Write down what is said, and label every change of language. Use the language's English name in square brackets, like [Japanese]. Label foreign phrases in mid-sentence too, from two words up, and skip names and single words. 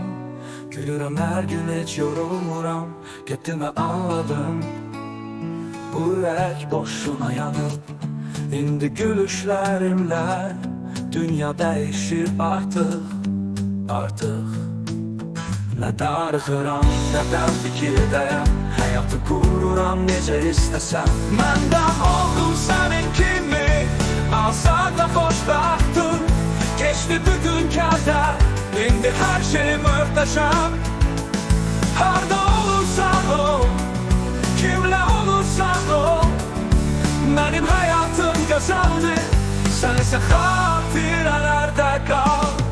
[Turkish] Gülürüm her gün hiç yorulmuram. Gittiğimi anladım. Bu yürek boşuna yanıp İndi gülüşlerimle dünya değişir artık. [Azerbaijani] Ne darıxıram, ne də fikirdəyəm. Həyatı qururam necə istəsəm. Mən də oldum sənin kimi azad və xoşbəxtım. Keçdi bütün kədər, indi hər şey möhtəşəm. Harda olursan ol, kimlə olursan ol, mənim həyatım gözəldir, sən isə xatirələrdə qal.